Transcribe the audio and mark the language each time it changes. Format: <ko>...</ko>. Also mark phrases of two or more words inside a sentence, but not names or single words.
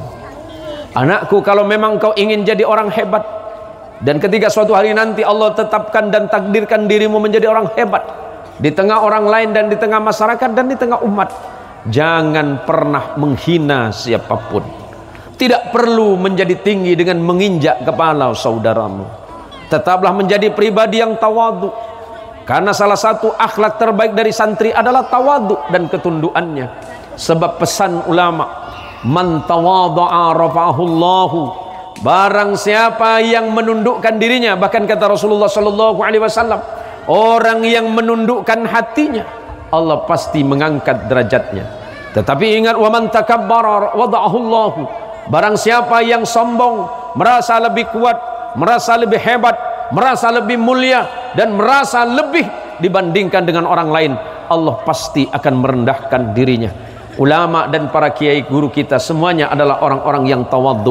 <id>Anakku, kalau memang engkau ingin jadi orang hebat, dan ketika suatu hari nanti Allah tetapkan dan takdirkan dirimu menjadi orang hebat di tengah orang lain dan di tengah masyarakat dan di tengah umat, jangan pernah menghina siapapun. Tidak perlu menjadi tinggi dengan menginjak kepala saudaramu. Tetaplah menjadi pribadi yang tawadhu. Karena salah satu akhlak terbaik dari santri adalah tawadhu dan ketundukannya. Sebab pesan ulama,</id> <ar>من تواضع رفعه الله.</ar> <id>Barang siapa yang menundukkan dirinya, bahkan kata Rasulullah</id> <ar>صلى الله عليه وسلم,</ar> <id>orang yang menundukkan hatinya, Allah pasti mengangkat derajatnya. Tetapi ingat,</id> <ar>ومن تكبر وضعه الله.</ar> <id>Barang siapa yang sombong, merasa lebih kuat, merasa lebih hebat, merasa lebih mulia, dan merasa lebih dibandingkan dengan orang lain, Allah pasti akan merendahkan dirinya. Ulama dan para kiai guru kita semuanya adalah orang-orang yang tawadhu.</id>